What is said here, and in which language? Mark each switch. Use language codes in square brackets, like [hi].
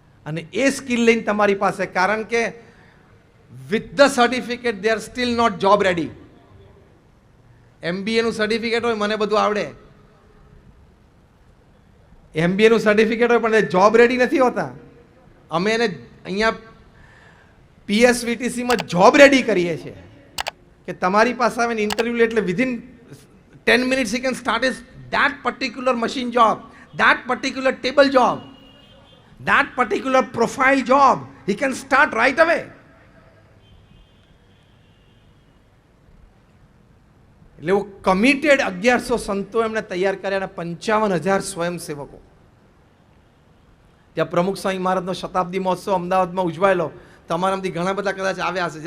[gu] અને એ સ્કિલ લઈને તમારી પાસે, કારણ કે [en] With the certificate they are still not job ready. [gu] MBA નું સર્ટિફિકેટ હોય, મને બધું આવડે, MBA નું સર્ટિફિકેટ હોય પણ એ જોબ રેડી નથી હોતા. અમે એને અહીંયા PSVTC માં જોબ રેડી કરીએ છીએ કે તમારી પાસે આવીને ઇન્ટરવ્યુ લે એટલે [en] Within 10 minutes he can start his that particular machine job, that particular table job, that particular profile job. He can start right away. [gu] એટલે [hi] वो [gu] કમિટેડ 1100 સંતો એમણે તૈયાર કર્યા અને 55,000 સ્વયંસેવકો. ત્યાં પ્રમુખ સ્વામી મહારાજનો શતાબ્દી મહોત્સવ અમદાવાદમાં ઉજવાયેલો. તમારામાંથી ઘણા બધા કદાચ આવ્યા હશે.